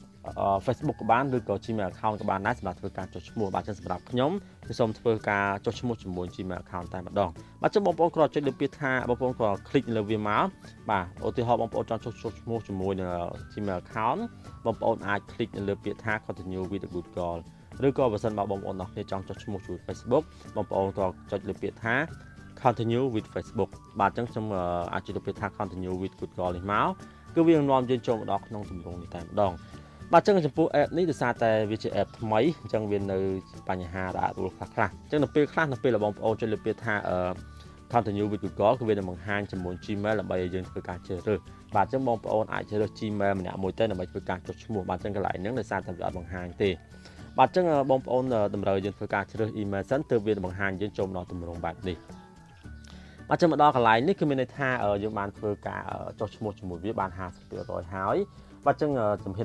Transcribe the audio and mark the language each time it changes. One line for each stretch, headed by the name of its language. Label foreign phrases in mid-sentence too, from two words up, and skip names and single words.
Khmer: Facebook ក៏បានឬក៏ Gmail Account ក៏បានដែរសម្រាប់ធ្វើការចុះឈ្មោះបាទចឹងសម្រាប់ខ្ញុំគឺសូមធ្វើការចុះឈ្មោះជាមួយ Gmail Account តែម្ដងបាទចឹងបងប្អូនគ្រាន់ចុចលើពាក្យថាបងប្អូនគ្រាន់ click លើវាមកបាទឧទាហរណ៍បងប្អូនច ង់ចុះឈ្មោះជាមួយនឹង Gmail Account បងប្អូនអាច click លើពាក្យថា
English: continue with Google
Khmer: ឬក៏បើសិនបើបងប្អូនអរគ្នាចង់ចុះឈ្មោះជាមួយ Facebook បងប្អូនក៏ចុច លើពាក្យថា
English: continue with Facebook
Khmer: បាទចឹងខ្ញុំអាចចុចលើពាក្យថា
English: continue with Google
Khmer: នេះមកគឺវានាំយើងចូលមកដល់ក្នុងទម្រង់នេះតែម្ដងបាទចឹងចំពោះ app នេះដោយសារតែវាជា app ថ្មីអញ្ចឹងវានៅបញ្ហារ៉ាដួលខ្លះអញ្ចឹងនៅពេលខ្លះនៅពេលបងប្អូនចុចលើពាក្យថា
English: continue with Google
Khmer: គឺវានឹងបង្ហាញជាមួយ Gmail ដើម្បីឲ្យយើងធ្វើការជ្រើសរើសបាទចឹងបងប្អូនអាចជ្រើសរើស Gmail ម្នាក់មួយទៅដើម្បីធ្វើការចុះឈ្មោះបាទចឹងកន្លែងហ្នឹងដោយសារតែវាអត់បង្ហាញទេបាទចឹងបងប្អូនតម្រូវយើងធ្វើការជ្រើស email សិនទើបវាបង្ហាញយើងចូលដល់ទម្រង់បែបនេះបាទចឹងមកដល់កន្លែងនេះគឺមានន័យថាយើងបានធ្វើការចុះឈ្មោះជាមួយវាបាន 50% ហើយបាទចឹងជំហាន